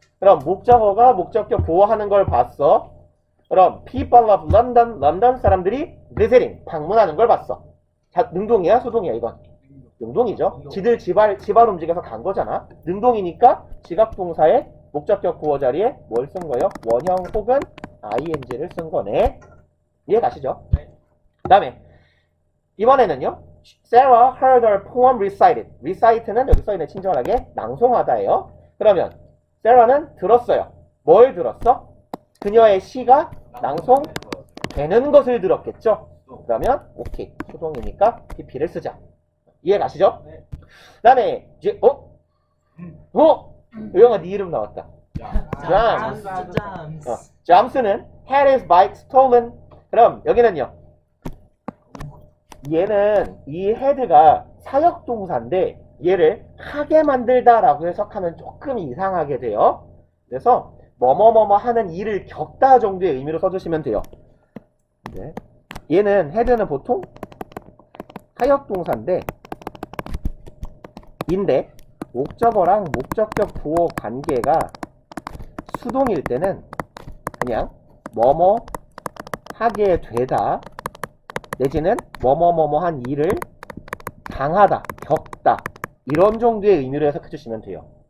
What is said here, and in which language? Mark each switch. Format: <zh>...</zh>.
<ko>그럼 목적어가 목적격 보어하는 걸 봤어. 그럼 people of London, 런던 사람들이 visiting, 방문하는 걸 봤어. 자, 능동이야? 수동이야 이건? 능동이죠. 지들 집안 움직여서 간 거잖아. 능동이니까 지각동사의 목적격 보어 자리에 뭘 쓴 거예요? 원형 혹은 ing를 쓴 거네. 이해 가시죠? 네. 그 다음에 이번에는요.</ko> <en>Sarah heard her poem recited.</en> <ko>recite는 여기 써있는 친절하게 낭송하다예요. 그러면 Sarah는 들었어요. 뭘 들었어? 그녀의 시가 낭송되는 것을 들었겠죠? 그러면 오케이. 수동이니까 PP를 쓰자. 이해 가시죠? 네. 그 다음에 이제 요영아 네 이름 나왔다. 잠스. 잠스는</ko> <en>had his bike stolen.</en> <ko>그럼 여기는요. 얘는 이 had가 사역동사인데 얘를 하게 만들다라고 해석하면 조금 이상하게 돼요. 그래서 뭐뭐뭐뭐 하는 일을 겪다 정도의 의미로 써주시면 돼요. 네. 얘는 had는 보통 사역동사인데 인데 목적어랑 목적격 보어 관계가 수동일 때는 그냥 뭐뭐 하게 되다 내지는 뭐뭐뭐뭐한 일을 당하다, 겪다 이런 정도의 의미로 해석해 주시면 돼요.</ko>